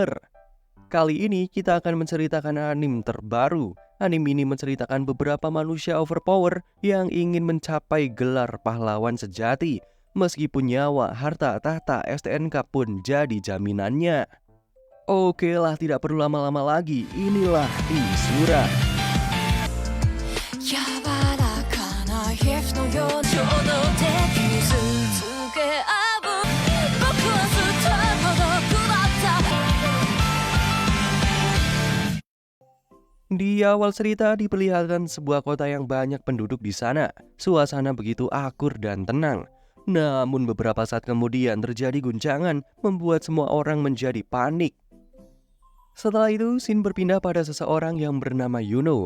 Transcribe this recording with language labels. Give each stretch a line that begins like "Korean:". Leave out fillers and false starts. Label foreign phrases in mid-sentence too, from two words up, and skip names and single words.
Indonesian: Kali ini kita akan menceritakan anime terbaru. Anime ini menceritakan beberapa manusia overpower yang ingin mencapai gelar pahlawan sejati, meskipun nyawa, harta, tahta, STNK pun jadi jaminannya. Oke lah, tidak perlu lama-lama lagi, inilah Isura.
Japanese: 柔らかな皮膚のように衝動的傷つけ合う僕はずっと孤独だった。
Indonesian: Di awal cerita diperlihatkan sebuah kota yang banyak penduduk di sana. Suasana begitu akur dan tenang. Namun beberapa saat kemudian terjadi guncangan membuat semua orang menjadi panik. Setelah itu, scene berpindah pada seseorang yang bernama Yuno.